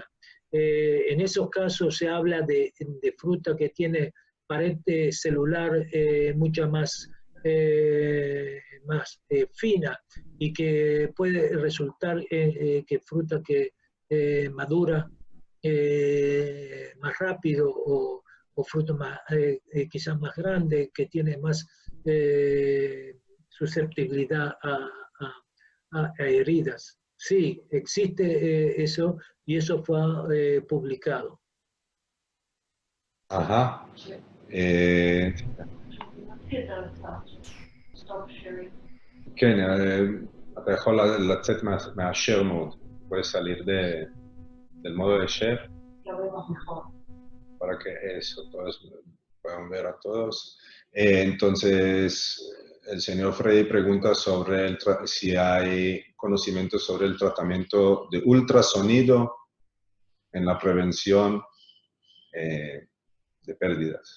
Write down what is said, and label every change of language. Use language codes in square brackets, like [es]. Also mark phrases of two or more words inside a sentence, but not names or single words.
[es] En esos casos se habla de fruta que tiene pared celular mucha más fina, y que puede resultar que fruta que madura más rápido, o fruto más, quizás más grande, que tiene más susceptibilidad a heridas. Sí, existe eso, y eso fue publicado. Ajá. [he] כן, אתה יכול לצאת מה [en] share mode, [es] puedes salir del modo de share para que eso, todos puedan ver a todos. Entonces, el señor Freddy pregunta sobre si hay conocimiento sobre el tratamiento de ultrasonido en la prevención de pérdidas.